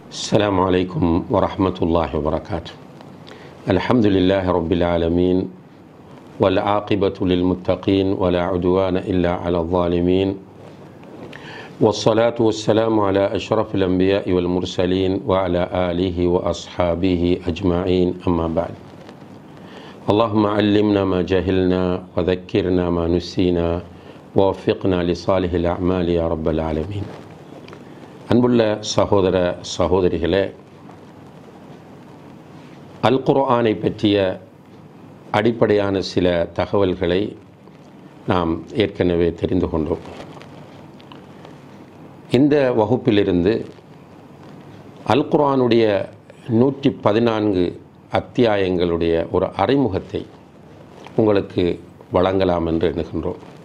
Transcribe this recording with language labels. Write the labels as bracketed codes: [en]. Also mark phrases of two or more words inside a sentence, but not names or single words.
[ar] السلام عليكم ورحمة الله وبركاته. الحمد لله رب العالمين والعاقبة للمتقين ولا عدوان إلا على الظالمين والصلاة والسلام على أشرف الأنبياء والمرسلين وعلى آله وأصحابه أجمعين أما بعد. اللهم علمنا ما جهلنا وذكرنا ما نسينا ووفقنا لصالح الأعمال يا رب العالمين. [ta] அன்புள்ள சகோதர சகோதரிகளே, அல் குர்ஆனை பற்றிய அடிப்படையான சில தகவல்களை நாம் ஏற்கனவே தெரிந்து கொண்டோம். இந்த வகுப்பிலிருந்து அல் குர்ஆனுடைய 114 அத்தியாயங்களுடைய ஒரு அறிமுகத்தை உங்களுக்கு வழங்கலாம் என்று எண்ணுகின்றோம்.